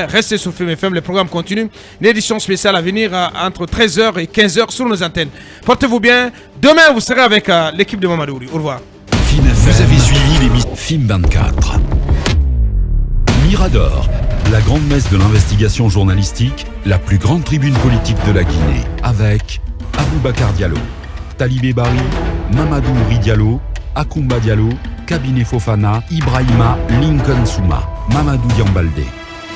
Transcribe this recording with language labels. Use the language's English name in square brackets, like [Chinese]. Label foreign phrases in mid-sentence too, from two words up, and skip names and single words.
[French] Restez sur Film FM, le programme continue. Une édition spéciale à venir entre 13h et 15h sur nos antennes. Portez-vous bien. Demain, vous serez avec l'équipe de Mamadou Ouri. Au revoir. Vous avez suivi l'émission FIM 24. Mirador, la grande messe de l'investigation journalistique, la plus grande tribune politique de la Guinée, avec Aboubacar Diallo, Talibé Bari, Mamadou Ouri Diallo, Akoumba Diallo, Kabine Fofana, Ibrahima Lincoln Souma, Mamadou Diambalde.